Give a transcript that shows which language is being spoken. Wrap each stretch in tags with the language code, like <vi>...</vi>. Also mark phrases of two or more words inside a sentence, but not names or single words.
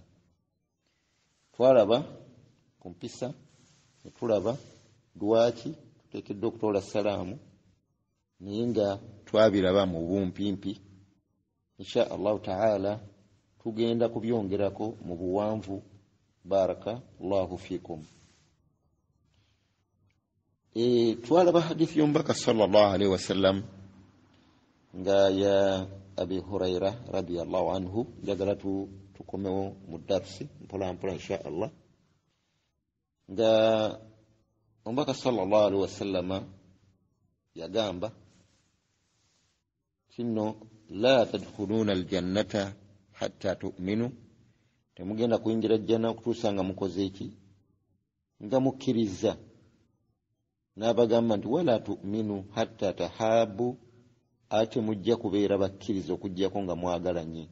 <lg>Twalaba ku mpisa ne tulaba lwaki tuteekeddwa okutoola salaamu, naye nga twabiraba mu bumpimpi.</lg> <ar>Insha Allah ta'ala</ar> <lg>tugenda kubyongerako mu buwanvu.</lg> <ar>Barakallahu fikum.</ar> <lg>Twalaba hadithi y'omubaka</lg> <ar>sallallahu alaihi wasallam</ar> <lg>nga ya Abi Huraira</lg> <ar>radiyallahu anhu.</ar> <lg>Njagala tukomewo mu darsi mpola mpola</lg> <ar>insha Allah.</ar> <lg>Nga omubaka</lg> <ar>sallallahu alaihi wasallama</ar> <lg>yagamba kino,</lg> <ar>la tadkhuluna aljannata hatta tu'minu,</ar> <lg>temugenda kuyingira jjanna okutuusa nga mukoze eki, nga mukkiriza. N'abagamba nti</lg> <ar>wala tu'minu hatta tahabu,</ar> <lg>ate mujja kubeera bakkiriza okuggyako nga mwagalanye.</lg>